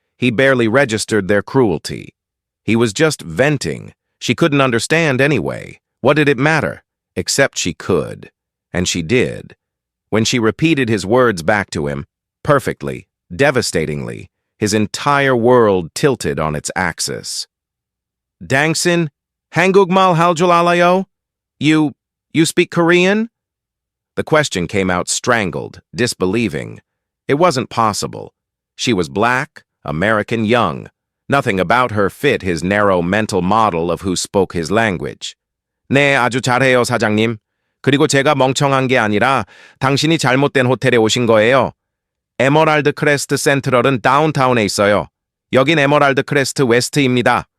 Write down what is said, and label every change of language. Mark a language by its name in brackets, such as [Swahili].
[English] He barely registered their cruelty. He was just venting. She couldn't understand anyway. What did it matter? Except she could. And she did. When she repeated his words back to him, perfectly, devastatingly, his entire world tilted on its axis. [Korean] Dangsin, 한국말 할 줄 알아요? [English] You speak Korean? The question came out strangled, disbelieving. It wasn't possible. She was black, American, young. Nothing about her fit his narrow mental model of who spoke his language. [Korean] 네, 아주 잘해요, 사장님. 그리고 제가 멍청한 게 아니라 당신이 잘못된 호텔에 오신 거예요. 에메랄드 크레스트 센트럴은 다운타운에 있어요. 여긴 에메랄드 크레스트 웨스트입니다.